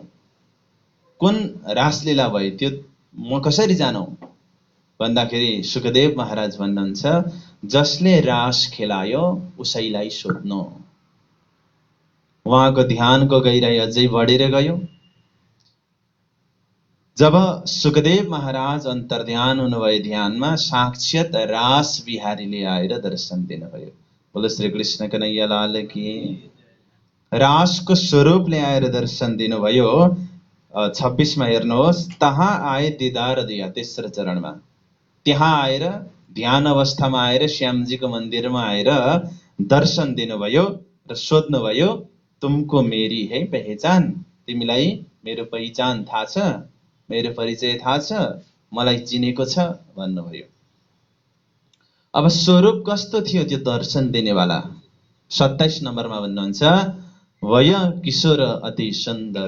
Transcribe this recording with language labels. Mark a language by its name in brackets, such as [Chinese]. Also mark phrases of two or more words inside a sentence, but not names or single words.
[Nepali] कुन रासलीला भयो त्यो म कसरी जानौ भन्दाखेरि सुखदेव महाराज भन्नुहुन्छ, जसले रास खेलायो उसैलाई सोध्नु। उहाँको ध्यानको गहिराई अझै बढेर गयो। जब सुखदेव महाराज अन्तर्ध्यान हुनुभयो ध्यानमा, साक्षात् रास बिहारीले आएर दर्शन दिनुभयो। [Hindi] बोलो श्री कृष्ण कन्हैया लाल की। [Nepali] रासको स्वरूपले आएर दर्शन दिनुभयो। 26 मा हेर्नुहोस्, [Hindi] तहाँ आए दिदार दिया, [Nepali] तेस्रो चरणमा त्यहाँ आएर ध्यान अवस्थामा आएर श्यामजीको मन्दिरमा आएर दर्शन दिनुभयो र सोध्नुभयो, [Hindi] तुमको मेरी है पहिचान? [Nepali] तिमीलाई मेरो पहिचान थाहा छ, मेरो परिचय थाहा छ, मलाई चिनेको छ भन्नुभयो। अब स्वरूप कस्तो थियो त्यो दर्शन दिनेवाला? 27 नम्बरमा भन्नुहुन्छ, वय किशोर अति सुन्दर।